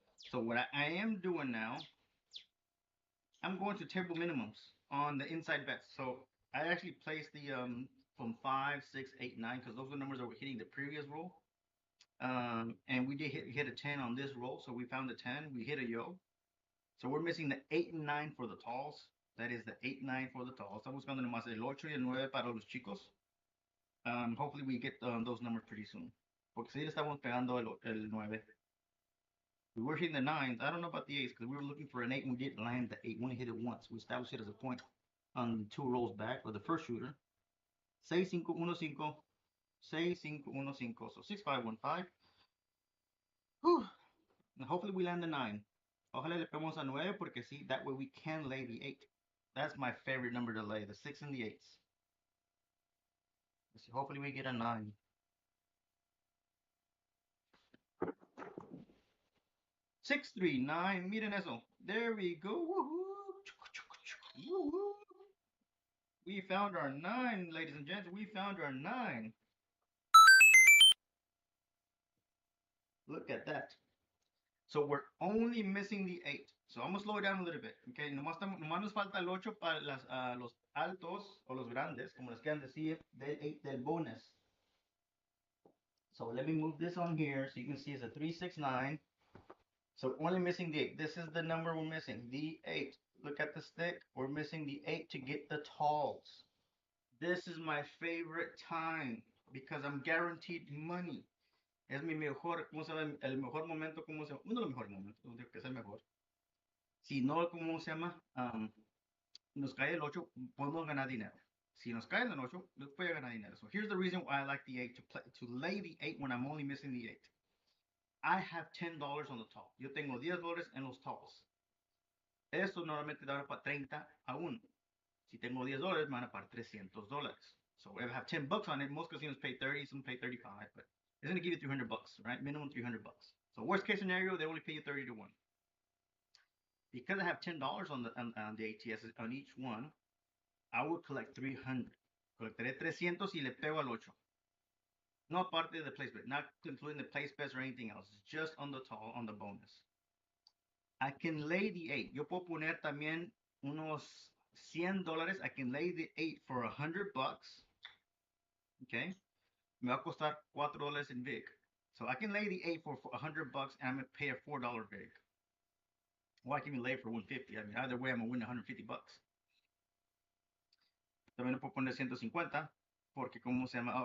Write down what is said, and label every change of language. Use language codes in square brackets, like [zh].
[en] So what I am doing now, I'm going to table minimums on the inside bets. So I actually placed the from 5, 6, 8, 9 because those are the numbers that were hitting the previous roll. And we did hit a 10 on this roll, so we found the 10. We hit a yo. So we're missing the 8 and 9 for the talls. That is the 8 and 9 for the talls. [es] Estamos buscando nomás el 8 y el 9 para los chicos. [en] Hopefully we get those numbers pretty soon. [es] Porque si le estamos pegando el 9. [en] We were hitting the 9s. I don't know about the 8s because we were looking for an 8 and we didn't land the 8. We only hit it once. We established it as a point on 2 rolls back with the first shooter. 6-5-1-5. 6-5-1-5. So 6-5-1-5. Whew. And hopefully we land the 9. [es] Ojalá le pegamos a 9 porque sí, [en] that way we can lay the 8. That's my favorite number to lay, the 6 and the 8s. Let's see, hopefully we get a 9. Six, 3, 9. [es] Miren eso. [en] There we go. Woohoo. Woohoo. We found our 9, ladies and gents. We found our 9. Look at that. So we're only missing the 8. So I'm going to slow it down a little bit. [es] Okay, nomás nos falta el 8 para los altos o los grandes, como les quieran decir, del 8 del bonus. [en] So let me move this on here so you can see it's a 3, 6, 9. So only missing the 8. This is the number we're missing, the 8. Look at the stick. We're missing the 8 to get the talls. This is my favorite time because I'm guaranteed money. [es] Es mi mejor, ¿cómo se llama? El mejor momento, ¿cómo se llama? Uno de los mejores momentos, no digo que es el mejor. Si no, ¿cómo se llama? Nos cae el 8, podemos ganar dinero. Si nos cae el 8, nos puede ganar dinero. [en] So here's the reason why I like the 8 to lay the 8 when I'm only missing the 8. I have $10 on the top. [es] Yo tengo $10 en los tops. Esto normalmente da para 30 a 1. Si tengo $10, me van a pagar $300. [en] So if I have 10 bucks on it, most casinos pay 30, some pay 35, but it's going to give you 300 bucks, right? Minimum 300 bucks. So worst case scenario, they only pay you 30 to 1. Because I have $10 on the ATS on each one, I would collect 300. [es] Colectaré 300 y le pego al 8. No aparte de [en] the place bet, not including the place bets or anything else. Just on the tall, on the bonus. I can lay the 8. [es] Yo puedo poner también unos $100. [en] I can lay the 8 for 100 bucks. Okay. [es] Me va a costar $4 in VIG. [en] So I can lay the 8 for 100 bucks and I'm going to pay a $4 VIG. Or I can even lay for 150. I mean, either way, I'm going to win 150 bucks. [es] También le puedo poner 150 porque, ¿cómo se llama?